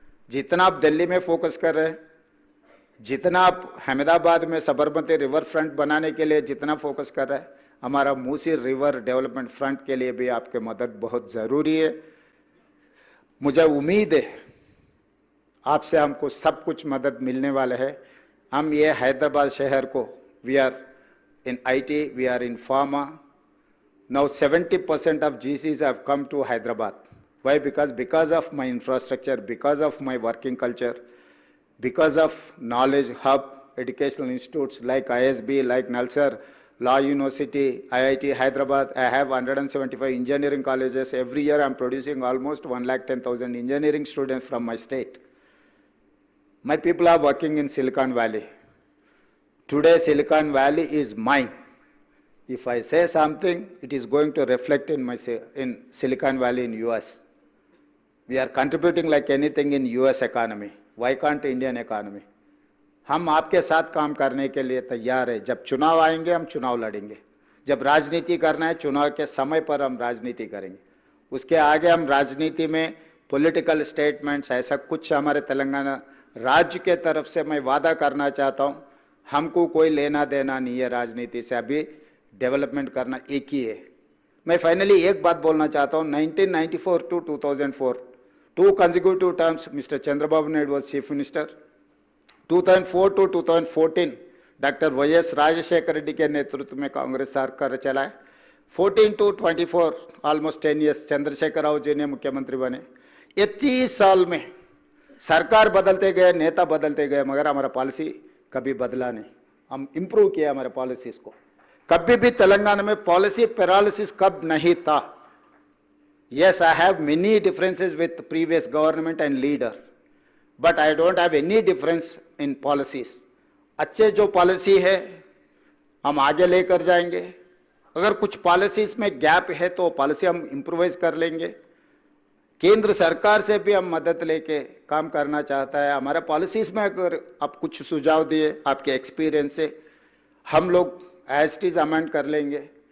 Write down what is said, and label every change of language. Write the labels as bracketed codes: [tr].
[hi] जितना आप दिल्ली में फोकस कर रहे हैं, जितना आप अहमदाबाद में सबरमती रिवर फ्रंट बनाने के लिए जितना फोकस कर रहे हैं, हमारा मूसी रिवर डेवलपमेंट फ्रंट के लिए भी आपकी मदद बहुत जरूरी है. मुझे उम्मीद है आपसे हमको सब कुछ मदद मिलने वाला है. हम ये हैदराबाद शहर को [en] We are in IT, we are in pharma. Now 70% of GCs have come to Hyderabad. Why? Because of my infrastructure, because of my working culture, because of knowledge hub, educational institutes like ISB, like Nalsar, Law University, IIT Hyderabad. I have 175 engineering colleges. Every year I'm producing almost 110,000 engineering students from my state. My people are working in Silicon Valley. Today Silicon Valley is mine. If I say something, it is going to reflect in Silicon Valley in US. We are contributing like anything in US economy. Why can't Indian economy? [hi] हम आपके साथ काम करने के लिए तैयार है. जब चुनाव आएंगे हम चुनाव लड़ेंगे. जब राजनीति करना है चुनाव के समय पर हम राजनीति करेंगे. उसके आगे हम राजनीति में [en] political statements [hi] ऐसा कुछ हमारे तेलंगाना राज्य के तरफ से मैं वादा करना चाहता हूं. हमको कोई लेना देना नहीं है राजनीति से. अभी डेवलपमेंट करना एक ही है. मैं फाइनली एक बात बोलना चाहता हूं. [en] 1994 to 2004 2 consecutive terms Mr. Chandrababu Naidu was chief minister. 2004 to 2014 [hi] doctor YS Rajshekhar Reddy के नेतृत्व में कांग्रेस सरकार चलाए. [en] 14 to 24 almost 10 years [hi] Chandrashekhar Rao ji ने मुख्यमंत्री बने. ये 30 साल में सरकार बदलते गए, नेता बदलते गए, मगर हमारा पॉलिसी कभी बदला नहीं. हम इंप्रूव किया हमारे पॉलिसीज को. कभी भी तेलंगाना में पॉलिसी पैरालिसिस कब नहीं था. [en] Yes, I have many differences with previous government and leader, but I don't have any difference in policies. [hi] अच्छे जो पॉलिसी है हम आगे लेकर जाएंगे. अगर कुछ पॉलिसीज में गैप है तो पॉलिसी हम इम्प्रोवाइज कर लेंगे. केंद्र सरकार से भी हम मदद लेके काम करना चाहता है. हमारे पॉलिसीज में अगर आप कुछ सुझाव दिए आपके एक्सपीरियंस से, हम लोग [en] as it is [hi] अमेंड कर लेंगे.